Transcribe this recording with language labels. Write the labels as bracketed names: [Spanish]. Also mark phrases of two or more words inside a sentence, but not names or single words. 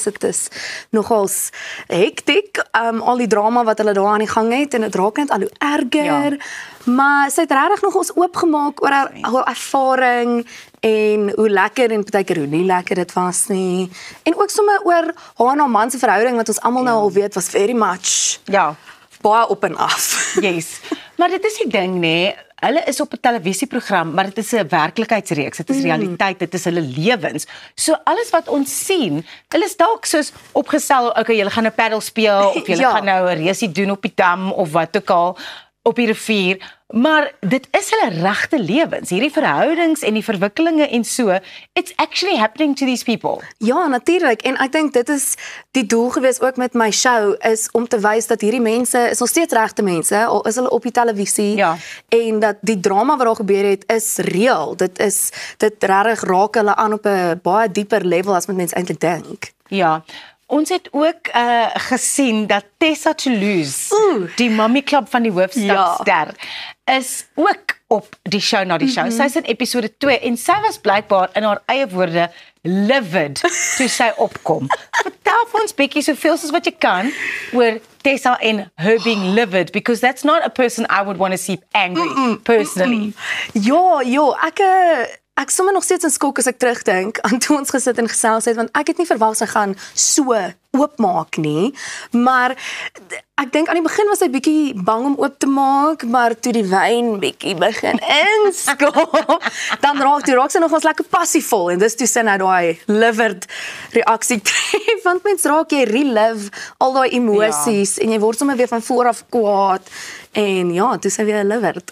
[Afrikaans] Dit is nogals hektiek, al die drama wat hulle daar aan die gang het en dit raak net al hoe erger. Ja. Maar sy het regtig nog ons oopgemaak oor haar ervaring en hoe lekker en partykeer hoe nie lekker dit was nie. En ook sommer oor haar en haar man se verhouding wat ons almal nou al weet was [English] very much. [Afrikaans] Ja, baie op en af. [English] Yes. [Afrikaans] Maar dit is die ding nê, hulle is op 'n televisieprogram, maar dit is 'n werklikheidsreeks, dit is realiteit, dit is hulle lewens. So alles wat ons sien, hulle is dalk soos opgestel, okay, julle gaan 'n paddle speel of julle gaan nou 'n reusie doen op die dam of wat ook al op die rivier, maar dit is hulle regte lewens, hierdie verhoudings en die verwikkelinge en so, [English] it's actually happening to these people. [Afrikaans] Ja, natuurlik, en ek dink dit is die doel gewees ook met my show, is om te wys dat hierdie mense is nog steeds regte mense, al is hulle op die televisie, en dat die drama wat daar gebeur het, is reëel, dit regtig raak hulle aan op 'n baie dieper level as wat mense eintlik dink. Ja. Ons het ook gesien dat Tessa Toulouse, die Mommy Club van die hoofstadster, is ook op die show na die show. Sy is in episode 2 en sy was blykbaar in haar eie woorde livid toe sy opkom. Vertel vir ons bietjie soveel soos wat jy kan oor Tessa en [English] her being livid, because that's not a person I would want to see angry, personally. [Afrikaans] Ja, ek sommer nog steeds in skok as ek terugdink aan toe ons gesit en gesels het, want ek het nie verwag sy gaan so oopmaak nie, maar ek dink aan die begin was sy bietjie bang om oop te maak, maar toe die wyn bietjie begin inskop, dan raak sy nog ons lekker passievol, en dis toe sy nou daai livid reaksie tref, want mens raak jy relive al daai emosies, en jy word sommer weer van voor af kwaad, en ja, toe sy weer livid.